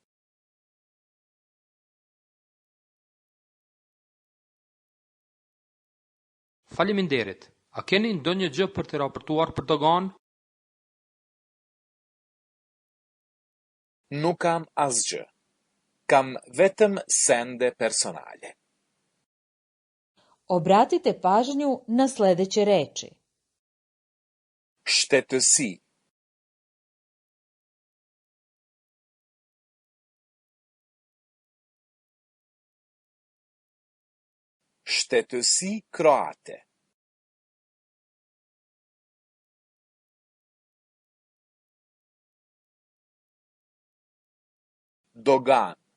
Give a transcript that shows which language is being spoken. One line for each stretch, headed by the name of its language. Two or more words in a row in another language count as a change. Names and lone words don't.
Albanian: Faleminderit. A keni ndonjë gjë për të raportuar për dogan? Nuk kam asgjë. Kam vetëm sende personale.
Serbian: Obratite pažnju na sledeće reči.
Albanian: Shtetësi. Shtetësi kroate. Dogan.